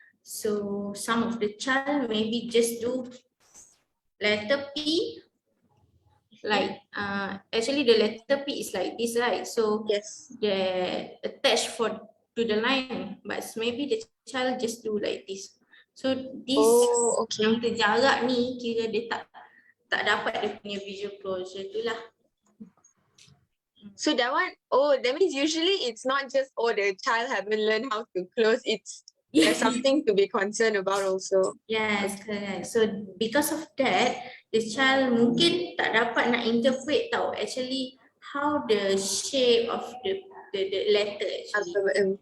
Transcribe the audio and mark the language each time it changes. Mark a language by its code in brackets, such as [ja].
[en] So some of the child maybe just do letter P, like actually the letter P is like this, right? So Yes. they attach to the line, but maybe the child just do like this. So this Okay. [ms] yang terjarak ni kira dia tak dapat dia punya visual closure tu lah. [en] So that one, that means usually it's not just, the child haven't learned how to close. There's something to be concerned about also. Yes, correct. So because of that, the child [ms] mungkin tak dapat nak interpret tau [en] actually how the shape of the letter actually.